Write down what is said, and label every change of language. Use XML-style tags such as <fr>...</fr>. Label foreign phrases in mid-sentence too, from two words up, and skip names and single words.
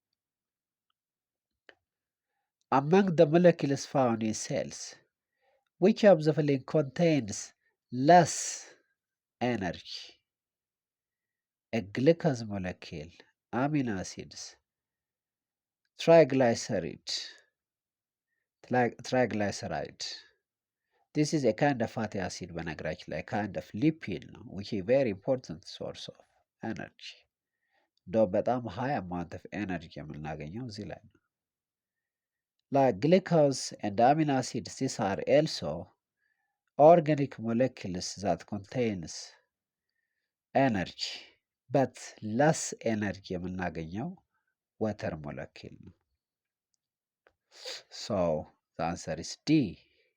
<en>Among the molecules found in cells, which of the following contains less energy? A glucose molecule, amino acids, triglyceride. This is a kind of fatty acid,</en> <am>በነገራችን ላይ</am> <en>kind of lipid ነው, which is a very important source of energy.</en> <am>እንደው በጣም</am> <en>high amount of energy</en> <am>የምናገኘው እዚህ ላይ ነው።</am> <en>Like glucose and amino acids, these are also organic molecules that contains energy, but less energy የምናገኘው water molecule ነው። So the answer is D.</en>